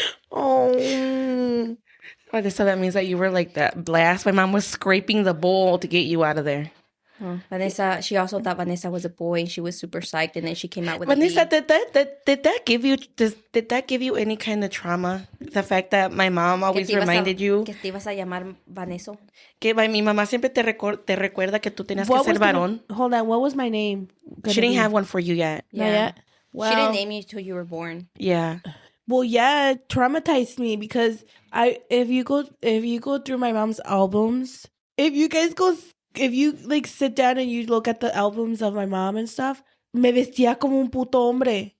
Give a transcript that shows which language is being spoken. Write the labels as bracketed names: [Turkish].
[English] Oh. So that means that you were like that blast. My mom was scraping the bowl to get you out of there. Vanessa, she also thought Vanessa was a boy, and she was super psyched, and then she came out with Vanessa, a did that give you any kind of trauma? The fact that my mom always reminded you [Spanish] que te ibas a llamar Vanessa. que mi mamá siempre te recuerda que tú tenías que [English] What [Spanish] ser [English] was [Spanish] varón. [English] hold on, what was my name? She didn't have one for you yet. Not yet? Well, She didn't name you until you were born. Yeah. Well, yeah, it traumatized me because if you go through my mom's albums, if you like sit down and you look at the albums of my mom and stuff, [Spanish] me vestía como un puto hombre,